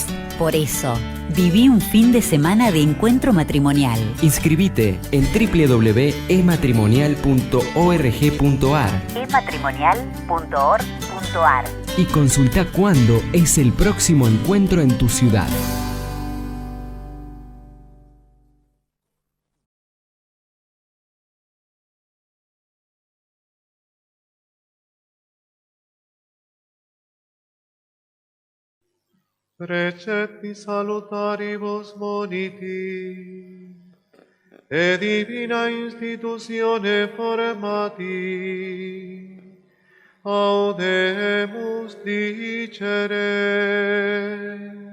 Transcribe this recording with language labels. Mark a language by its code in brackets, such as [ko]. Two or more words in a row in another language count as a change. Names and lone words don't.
[es] Por eso, viví un fin de semana de encuentro matrimonial. Inscribite en www.ematrimonial.org.ar ematrimonial.org.ar y consulta cuándo es el próximo encuentro en tu ciudad. [la] Precepti salutaribus moniti, e divina institutione formati, audemus dicere.